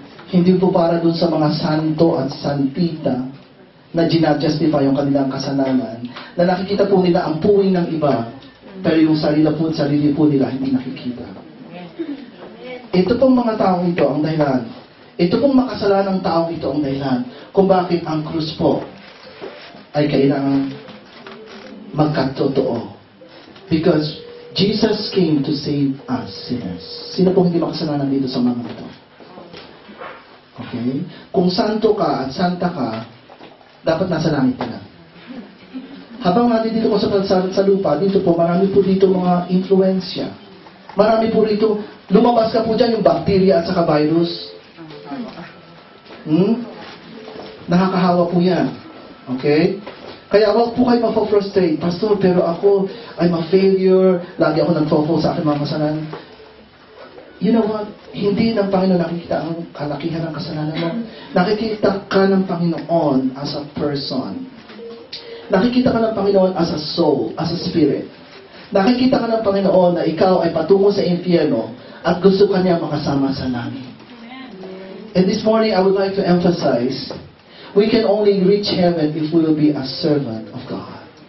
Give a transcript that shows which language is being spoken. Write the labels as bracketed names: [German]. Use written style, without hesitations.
[Filipino] Hindi po para dun sa mga santo at santita na ginajustify yung kanilang kasalanan, na nakikita po nila ang puwing ng iba, pero yung sarili po nila hindi nakikita. Ito pong mga taong ito ang dahilan. Ito pong makasalanang taong ito ang dahilan kung bakit ang krus po ay kailangan magkatotoo. [English] Because Jesus came to save us sinners. [Filipino] Sino pong hindi makasalanan dito sa mga ito? Okay? Kung santo ka at santa ka, dapat nasa langit ka na. Habang natin dito ko sa lupa, dito po, marami po dito mga influensya. Marami po rito, lumabas ka po dyan yung bacteria at saka virus. Nakakahawa po yan. Okay? Kaya wag po kayo ma-frustrate. [English] Pastor, [Filipino] pero ako, [English] I'm a failure. [Filipino] Lagi ako nag-focus sa aking mga kasalanan. [English] You know what? [Filipino] Hindi ng Panginoon nakikita ang kalakihan ng kasalanan mo. Nakikita ka ng Panginoon [English] as a person. [Filipino] Nakikita ka ng Panginoon [English] as a soul, as a spirit. [Filipino] Nakikita ka ng Panginoon na ikaw ay patungo sa impyerno at gusto ka niya makasama sa langit. [English] And this morning, I would like to emphasize, we can only reach heaven if we will be a servant of God.